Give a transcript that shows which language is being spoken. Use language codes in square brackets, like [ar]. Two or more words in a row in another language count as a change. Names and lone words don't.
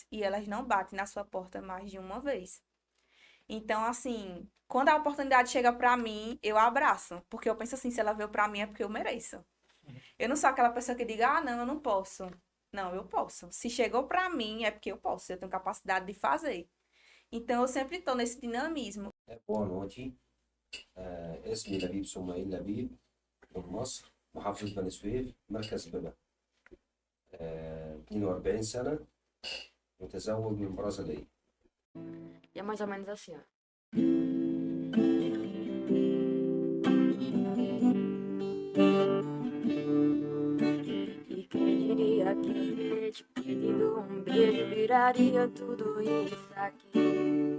[pt] E elas não batem na sua porta mais de uma vez. Então, assim, quando a oportunidade chega para mim, eu abraço. Porque eu penso assim, se ela veio para mim é porque eu mereço. Eu não sou aquela pessoa que diga, não, eu não posso. Não, eu posso. Se chegou para mim, é porque eu posso. Eu tenho capacidade de fazer. Então, eu sempre estou nesse dinamismo. boa noite. [ar] اسمي لبيب سمايل لبيب من مصر، محافظة بني سويف، مركز ببا. 42 سنة، متزوج من برازيلية. [pt] E é mais ou menos assim, ó. E quem diria que te pedindo beijo viraria tudo isso aqui?